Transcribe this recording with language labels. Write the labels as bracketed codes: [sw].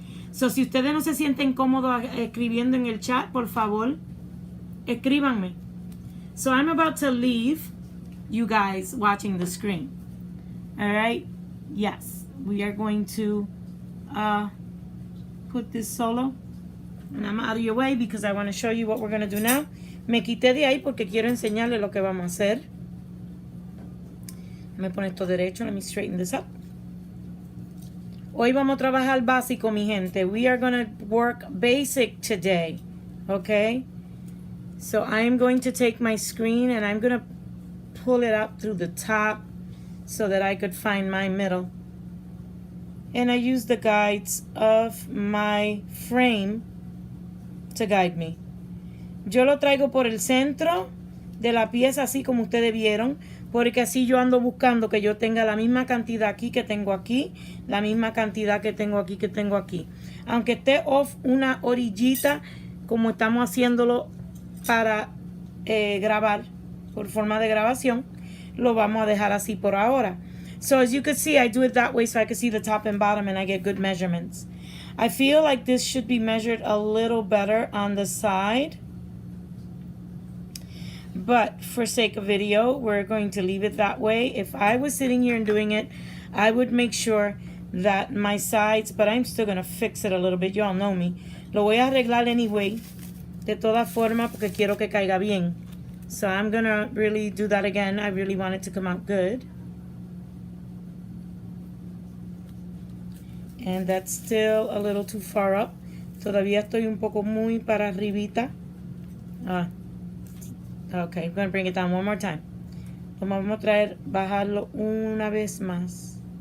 [es] So, si ustedes no se sienten cómodos escribiendo en el chat, por favor, escríbanme. [en] So, I'm about to leave you guys watching the screen. All right? Yes. We are going to put this solo. And I'm out of your way because I want to show you what we're going to do now. [es] Me quité de ahí porque quiero enseñarles lo que vamos a hacer. Me pone esto derecho. [en] Let me straighten this up. [es] Hoy vamos a trabajar básico, mi gente. [en] We are going to work basic today. Okay? So I am going to take my screen and I'm going to pull it up through the top so that I could find my middle. And I use the guides of my frame to guide me. [es] Yo lo traigo por el centro de la pieza, así como ustedes vieron, porque así yo ando buscando que yo tenga la misma cantidad aquí que tengo aquí, la misma cantidad que tengo aquí que tengo aquí. Aunque esté off una orillita, como estamos haciéndolo para grabar, por forma de grabación, lo vamos a dejar así por ahora. [en] So as you can see, I do it that way so I can see the top and bottom and I get good measurements. I feel like this should be measured a little better on the side. But for sake of video, we're going to leave it that way. If I was sitting here and doing it, I would make sure that my sides, but I'm still going to fix it a little bit. You all know me. [es] Lo voy a arreglar anyway, de todas formas, porque quiero que caiga bien. [en] So I'm going to really do that again. I really want it to come out good. And that's still a little too far up. [es] Todavía estoy un poco muy para arribita. [en] Okay, I'm going to bring it down one more time. [es] Lo vamos a traer, bajarlo una vez más.